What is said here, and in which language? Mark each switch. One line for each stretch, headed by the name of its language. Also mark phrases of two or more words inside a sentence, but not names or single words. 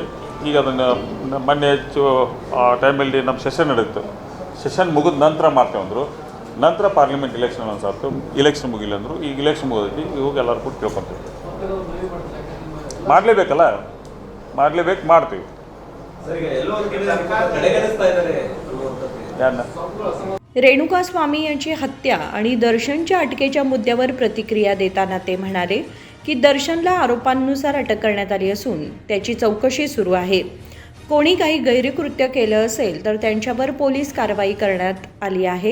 Kannada: ಈಗ ಅದನ್ನು ಮೊನ್ನೆ ಹೆಚ್ಚು ಆ ಟೈಮಲ್ಲಿ ನಮ್ಮ ಸೆಷನ್ ನಡೆಯುತ್ತೆ, ಸೆಷನ್ ಮುಗಿದ ನಂತರ ಮಾಡ್ತೇವೆ ಅಂದರು. ನಂತರ ಪಾರ್ಲಿಮೆಂಟ್ ಇಲೆಕ್ಷನ್ ಅನ್ಸಾತು, ಇಲೆಕ್ಷನ್ ಮುಗಿಲ್ಲ ಅಂದರು. ಈಗ ಇಲೆಕ್ಷನ್ ಮುಗಿದೈತಿ, ಇವಾಗ ಎಲ್ಲರೂ ಕೂಡ ಕೇಳ್ಕೊತೀವಿ. ಮಾಡಲೇಬೇಕಲ್ಲ, ಮಾಡಲೇಬೇಕು, ಮಾಡ್ತೀವಿ. ಯಾರನ್ನ
Marathi: रेणुका स्वामी यांची हत्या आणि दर्शनच्या अटकेच्या मुद्द्यावर प्रतिक्रिया देताना ते म्हणाले की दर्शनला आरोपांनुसार अटक करण्यात आली असून त्याची चौकशी सुरू आहे. कोणी काही गैरकृत्य केलं असेल तर त्यांच्यावर पोलीस कारवाई करण्यात आली आहे.